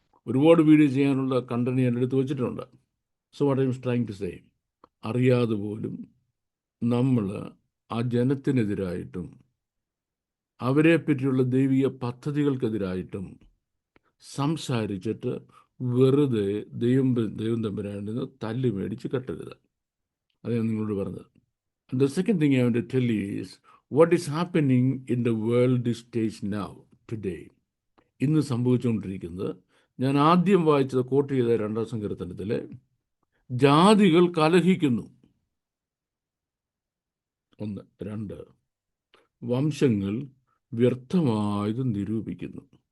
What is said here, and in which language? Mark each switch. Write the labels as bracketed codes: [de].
[ml] ഒരുപാട് വീഡിയോ ചെയ്യാനുള്ള കണ്ടന്റ് ഞാൻ എടുത്ത് വെച്ചിട്ടുണ്ട്. [en] so what I'm trying to say, [ml] അറിയാതെ പോലും നമ്മൾ ആ ജനത്തിനെതിരായിട്ടും അവരെ പറ്റിയുള്ള ദൈവിക പദ്ധതികൾക്കെതിരായിട്ടും സംസാരിച്ചിട്ട് വെറുതെ ദൈവം തമ്പുരാനിൽ തല്ല് മേടിച്ച് കെട്ടരുത്. അത് ഞാൻ നിങ്ങളോട് പറഞ്ഞത്. [en] The second thing I want to tell you is what is happening in the world stage now, today. [ml] ഇന്ന് സംഭവിച്ചുകൊണ്ടിരിക്കുന്നത്, ഞാൻ ആദ്യം വായിച്ചത് കോട്ട് ചെയ്ത 2-ാം സങ്കീർത്തനത്തിൽ, ജാതികൾ കലഹിക്കുന്നു. 1. 2, വംശങ്ങൾ വ്യർത്ഥമായത് നിരൂപിക്കുന്നു.